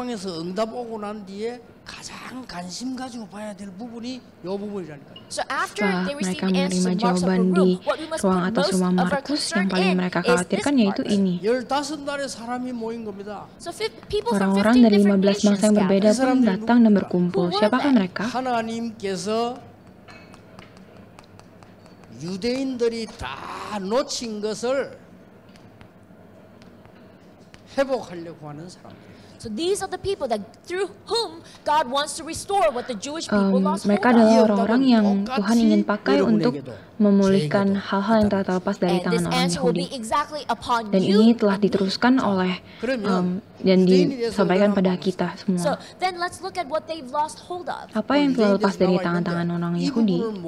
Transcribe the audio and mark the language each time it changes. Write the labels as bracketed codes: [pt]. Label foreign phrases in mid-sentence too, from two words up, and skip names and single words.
[id] Setelah mereka menerima jawaban di ruang atas rumah Markus, yang paling mereka khawatirkan yaitu ini. Orang-orang dari 15 bangsa yang berbeda pun datang dan berkumpul. Siapakah mereka? [ko] 유대인들이 다 놓친 것을 회복하려고 하는 사람들. [en] So these are the people that through whom God wants to restore what the Jewish people lost. [id] Mereka adalah orang-orang yang Tuhan ingin pakai untuk memulihkan hal-hal yang telah terlepas dari tangan orang Yahudi. Dan ini telah diteruskan oleh dan disampaikan pada kita semua. Apa yang telah lepas dari tangan-tangan orang Yahudi?